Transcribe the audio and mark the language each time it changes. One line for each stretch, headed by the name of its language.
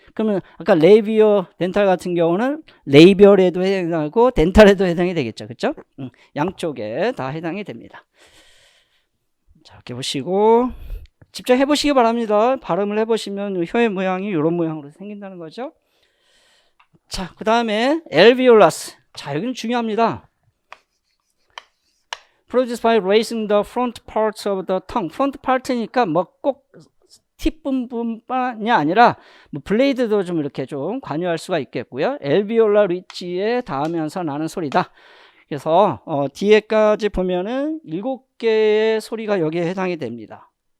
Korean: 그러면 아까 레이비어 덴탈 같은 경우는 레이비얼에도 해당하고 덴탈에도 해당이 되겠죠. 그렇죠? 양쪽에 다 해당이 됩니다. 자, 이렇게 보시고 직접 해보시기 바랍니다. 발음을 해보시면 혀의 모양이 이런 모양으로 생긴다는 거죠. 자, 그 다음에 alveolus. 자, 여기는 중요합니다.
English: Produced by raising the front parts of the tongue.
Korean: front part니까 뭐 꼭 팁 부분뿐만이 아니라 뭐 블레이드도 좀 이렇게 좀 관여할 수가 있겠고요. alveolar ridge에 닿으면서 나는 소리다. 그래서 뒤에까지 보면은 7개의 소리가 여기에 해당이 됩니다.